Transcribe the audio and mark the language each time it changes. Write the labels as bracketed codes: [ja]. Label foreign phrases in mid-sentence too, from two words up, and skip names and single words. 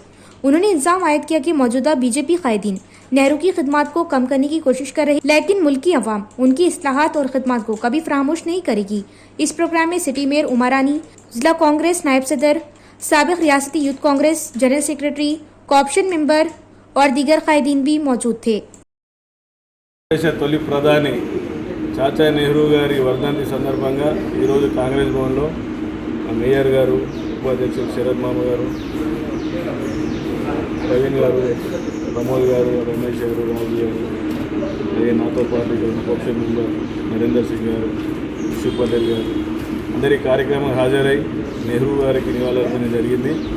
[ur] انہوں نے الزام عائد کیا کہ موجودہ BJP قائدین نہرو کی خدمات کو کم کرنے کی کوشش کر رہے، لیکن ملکی عوام ان کی اصلاحات اور خدمات کو کبھی فراموش نہیں کرے گی۔ اس پروگرام میں [en] city mayor [ur] عمر رانی، ضلع کانگریس نائب صدر، سابق ریاستی یوتھ کانگریس [en] general secretary, co-option member [ur] اور دیگر قائدین بھی موجود تھے۔ [te] దేశ తొలి ప్రధాని చాచా నెహ్రూ గారి వర్ధంతి సందర్భంగా ఈరోజు కాంగ్రెస్ భవన్లో మేయర్ గారు, ఉపాధ్యక్షులు శరత్ మామ గారు, ప్రవీణ్ గారు, ప్రమోద్ గారు, రమేష్ గారు, రాజు గారు, అలాగే నాతో పాటు [en] co-option member [te] నరేందర్ సింగ్ గారు, శివ్ పటేల్ గారు అందరి కార్యక్రమం హాజరై నెహ్రూ గారికి నివాళులర్పణ జరిగింది।